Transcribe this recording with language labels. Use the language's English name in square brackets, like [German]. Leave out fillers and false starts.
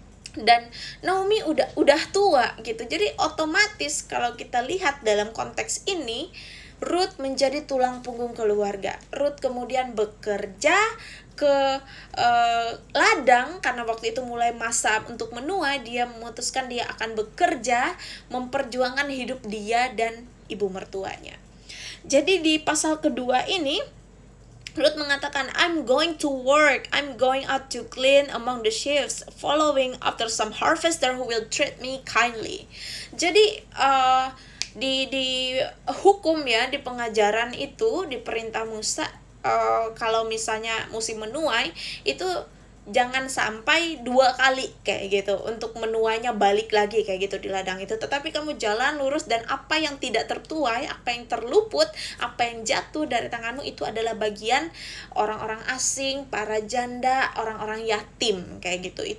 [Indonesian] Dan Naomi udah tua gitu. Jadi otomatis kalau kita lihat dalam konteks ini, Ruth menjadi tulang punggung keluarga. Ruth kemudian bekerja ke ladang karena waktu itu mulai masa untuk menuai. Dia memutuskan dia akan bekerja, memperjuangkan hidup dia dan ibu mertuanya. Jadi di pasal kedua ini Ruth mengatakan, [English] I'm going to work, I'm going out to glean among the sheaves, following after some harvester who will treat me kindly. [Indonesian] Jadi di hukum ya, di pengajaran itu, di perintah Musa, kalau misalnya musim menuai itu jangan sampai 2 kali kayak gitu untuk menuainya balik lagi kayak gitu di ladang itu, tetapi kamu jalan lurus, dan apa yang tidak tertuai, apa yang terluput, apa yang jatuh dari tanganmu itu adalah bagian orang-orang asing, para janda, orang-orang yatim kayak gitu.